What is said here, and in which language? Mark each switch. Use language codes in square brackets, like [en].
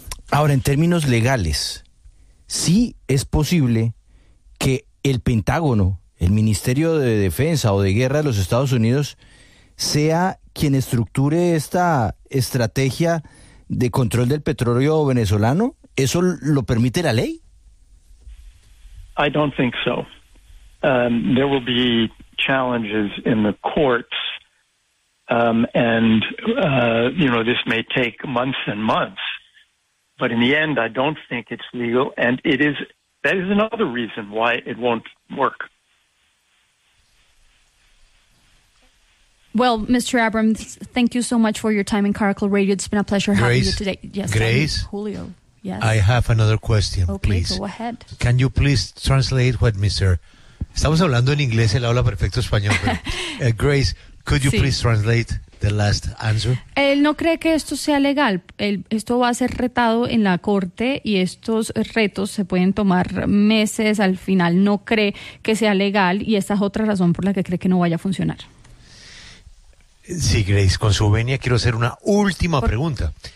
[es] Ahora, en términos legales, ¿sí es posible que el Pentágono, el Ministerio de Defensa o de Guerra de los Estados Unidos, sea quien estructure esta estrategia de control del petróleo venezolano? ¿Eso lo permite la ley? [en] I don't think so. There will be challenges in the courts, this may take months and months. But in the end, I don't think it's legal, and that is another reason why it won't work. Well, Mr. Abrams, thank you so much for your time in Caracol Radio. It's been a pleasure Grace, having you today. Yes, Grace, Julio. Yes. I have another question, okay, please. Okay, go ahead. Can you please translate what Mr. [es] Estamos hablando en inglés, él habla perfecto español. Pero, [en] Grace, could you please translate the last answer? [es] Él no cree que esto sea legal. Esto va a ser retado en la corte y estos retos se pueden tomar meses. Al final no cree que sea legal y esta es otra razón por la que cree que no vaya a funcionar. Sí, Grace, con su venia quiero hacer una última pregunta.